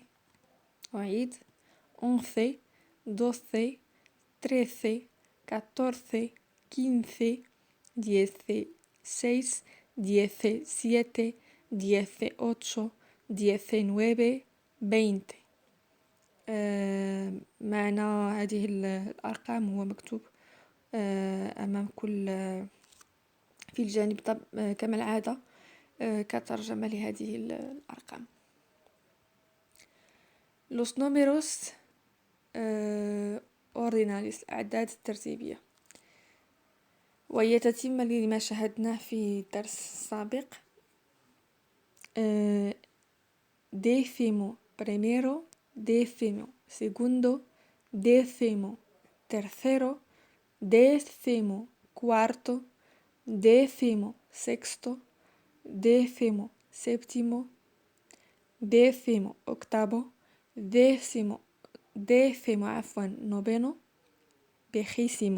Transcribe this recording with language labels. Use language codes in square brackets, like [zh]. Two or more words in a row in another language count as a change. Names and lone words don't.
[ar] أعيد 11, 12, 13, 14, 15, 16, 17, 18, 19, 20. معنى هذه الأرقام هو مكتوب أمام كل في الجانب كما العادة كترجمة لهذه الأرقام. [es] Los números ordinales [ar] الأعداد الترتيبية، وهي تتمة لما شاهدناه في الدرس السابق. [es] décimo primero, décimo segundo, décimo tercero, décimo cuarto, décimo sexto, décimo séptimo, décimo octavo, décimo noveno, vigésimo.